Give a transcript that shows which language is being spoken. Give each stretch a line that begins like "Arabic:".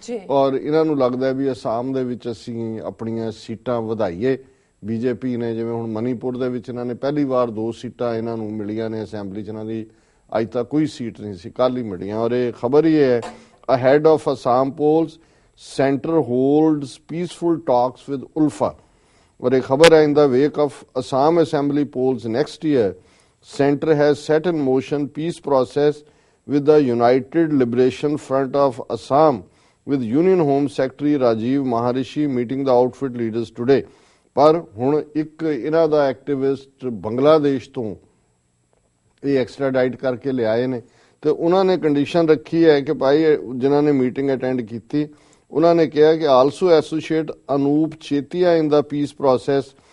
Punjabi: ਔਰ ਇਹਨਾਂ ਨੂੰ ਲੱਗਦਾ ਵੀ ਅਸਾਮ ਦੇ ਵਿੱਚ ਅਸੀਂ ਆਪਣੀਆਂ ਸੀਟਾਂ ਵਧਾਈਏ। ਬੀਜੇਪੀ ਨੇ ਜਿਵੇਂ ਹੁਣ ਮਨੀਪੁਰ ਦੇ ਵਿੱਚ ਇਹਨਾਂ ਨੇ ਪਹਿਲੀ ਵਾਰ 2 ਸੀਟਾਂ ਇਹਨਾਂ ਨੂੰ ਮਿਲੀਆਂ ਨੇ ਅਸੈਂਬਲੀ 'ਚ, ਇਹਨਾਂ ਦੀ ਅੱਜ ਤੱਕ ਕੋਈ ਸੀਟ ਨਹੀਂ ਸੀ, ਕੱਲ੍ਹ ਹੀ ਮਿਲੀਆਂ। ਔਰ ਇਹ ਖਬਰ ਹੀ ਹੈ
English: Ahead of Assam polls center holds peaceful talks with ULFA.
Hindi: और एक खबर है,
English: in the wake of Assam Assembly polls next year, center has set in motion peace process with the United Liberation Front of Assam, with Union Home Secretary Rajiv Maharishi meeting the outfit leaders today.
Punjabi: पर ਹੁਣ ਇੱਕ ਇਹਨਾਂ ਦਾ activist Bangladesh ਤੋਂ ਇਹ ਐਕਸਟ੍ਰਾਡਾਈਟ ਕਰਕੇ ਲਿਆਏ ਨੇ ਤੇ ਉਹਨਾਂ ਨੇ ਕੰਡੀਸ਼ਨ ਰੱਖੀ ਹੈ ਕਿ ਭਾਈ ਜਿਨ੍ਹਾਂ ਨੇ ਮੀਟਿੰਗ ਅਟੈਂਡ ਕੀਤੀ ਉਹਨਾਂ ਨੇ ਕਿਹਾ ਕਿ
English: Also associate Anup Chetia in the peace process.